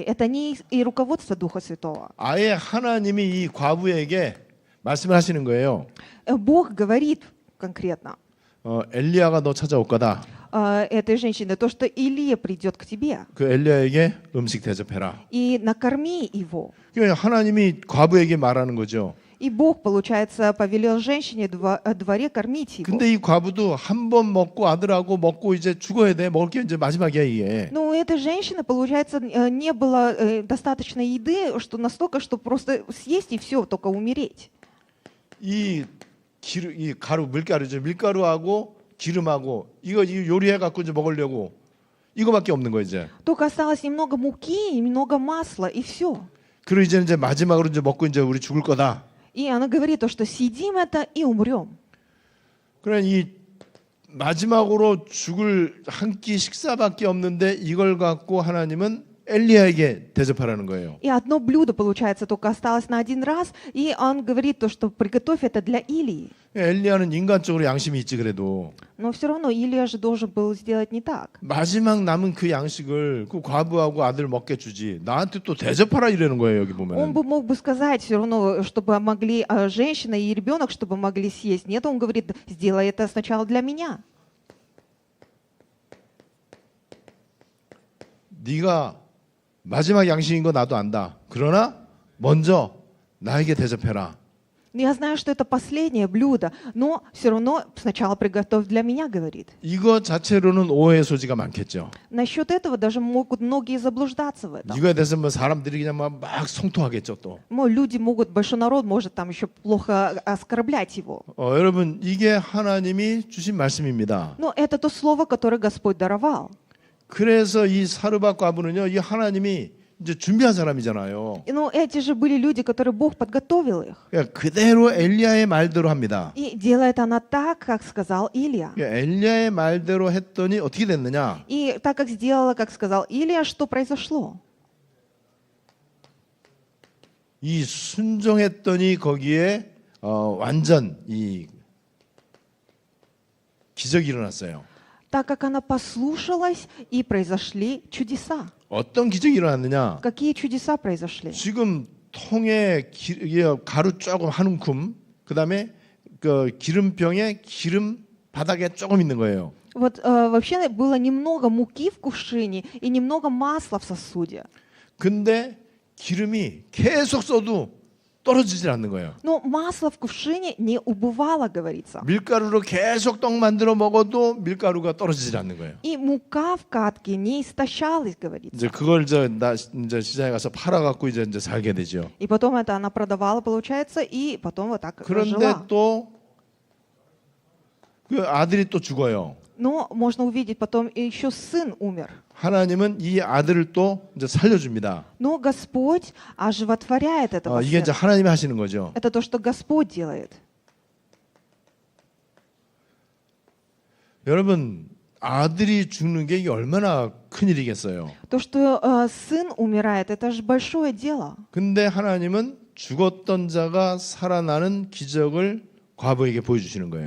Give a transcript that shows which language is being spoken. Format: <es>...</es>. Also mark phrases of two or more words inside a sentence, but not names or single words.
<ru>Это не и руководство Духа Святого.</ru> <ko>아예 하나님이 이 과부에게 말씀을 하시는 거예요.</ko> <ru>Бог говорит конкретно</ru> <ko>엘리야가 너 찾아올 거다.</ko> <ru>этой женщине то, что Илия придет к тебе</ru> <ko>그 엘리야에게 음식 대접해라.</ko> <ru>и накорми его.</ru> <ko>그러니까 하나님이 과부에게 말하는 거죠.</ko> <ru>И Бог, получается, повелел женщине дворе кормить его.</ru> <ko>근데 이 과부도 한 번 먹고 아들하고 먹고 이제 죽어야 돼. 먹을 게 이제 마지막이야 이게.</ko> <ru>Но у этой женщины, получается, не было достаточно еды, что настолько, что просто съесть и все, только умереть.</ru> <ko>이 가루 밀가루죠. 밀가루하고 기름하고 이거 요리해 갖고 이제 먹으려고 이거밖에 없는 거 이제.</ko> <ru>Только осталось немного муки, немного масла и все.</ru> <ko>그리고 이제 마지막으로 이제 먹고 이제 우리 죽을 거다.</ko> <ru>И она говорит то, что съедим это и умрем.</ru> <ko>그래 이 마지막으로 죽을 한 끼 식사밖에 없는데 이걸 갖고 하나님은 엘리야에게 대접하라는 거예요.</ko> <ru>И одно блюдо, получается, только осталось на один раз, и он говорит то, что приготовь это для Илии.</ru> <ko>엘리야는 인간적으로 양심이 있지 그래도</ko> <ru>Но все равно Илия же должен был сделать не так.</ru> <ko>마지막 남은 그 양식을 그 과부하고 아들 먹게 주지 나한테 또 대접하라 이러는 거예요 여기</ko> <ru>Он</ru> <ko>보면.</ko> <ru>бы мог бы сказать все равно, чтобы могли женщина и ребенок, чтобы могли съесть. Нет, он говорит, сделай это сначала для меня.</ru> <ko>네가 마지막 양식인 거 나도 안다. 그러나 먼저 나에게 대접해라.</ko> <ru>Я знаю, что это последнее блюдо, но все равно сначала приготовь для меня, говорит.</ru> <ko>이거 자체로는 오해의 소지가 많겠죠.</ko> <ru>Насчет этого даже могут многие заблуждаться в этом.</ru> <ko>이거에 대해서 뭐 사람들이 그냥 막 성토하겠죠 또.</ko> <ru>Люди могут, большой народ может там еще плохо оскорблять его.</ru> <ko>여러분 이게 하나님이 주신 말씀입니다.</ko> <ru>Но это то слово, которое Господь даровал.</ru> <ko>그래서 이 사르밧 과부는요, 이 하나님이 이제 준비한 사람이잖아요.</ko> <ru>Но эти же были люди, которые Бог подготовил их.</ru> <ko>그러니까 그대로 엘리야의 말대로 합니다.</ko> <ru>И делает она так, как сказал Илия.</ru> <ko>그러니까 엘리야의 말대로 했더니 어떻게 됐느냐?</ko> <ru>И так как сделала, как сказал Илия, что произошло?</ru> <ko>이 순종했더니 거기에 완전 이 기적이 일어났어요.</ko> <ru>Так как она послушалась, и произошли чудеса.</ru> <ko>어떤 기적이 일어났느냐?</ko> <ru>Какие чудеса произошли?</ru> <ko>지금 통에 가루 조금 한 움큼, 그다음에 그 기름병에 기름 바닥에 조금 있는 거예요.</ko> <ru>Вот вообще было немного муки в кувшине и немного масла в сосуде.</ru> <ko>근데 기름이 계속 써도 떨어지질 않는 거예요.</ko> <ru>Но масло в кувшине не убывало, говорится.</ru> <ko>밀가루로 계속 떡 만들어 먹어도 밀가루가 떨어지질 않는 거예요.</ko> <ru>И мука в катке не истощалась, говорится.</ru> <ko>이제 그걸 이제 시장에 가서 팔아갖고 이제 살게 되죠.</ko> <ru>И потом это она продавала, получается, и потом вот так</ru> <ko>그런데</ko> <ru>жила.</ru> <ko>또 그 아들이 또 죽어요.</ko> <ru>Но можно увидеть потом и еще сын умер.</ru> <ko>하나님은 이 아들을 또 이제 살려줍니다.</ko> <ru>Но Господь оживотворяет этого</ru> <ko>이게 이제</ko> <ru>сына.</ru> <ko>하나님이 하시는 거죠.</ko> <ru>Это то, что Господь делает.</ru> <ko>여러분 아들이 죽는 게 이게 얼마나 큰 일이겠어요.</ko> <ru>То, что сын умирает, это же большое дело.</ru> <ko>근데 하나님은 죽었던 자가 살아나는 기적을 과부에게 보여주시는 거예요.</ko>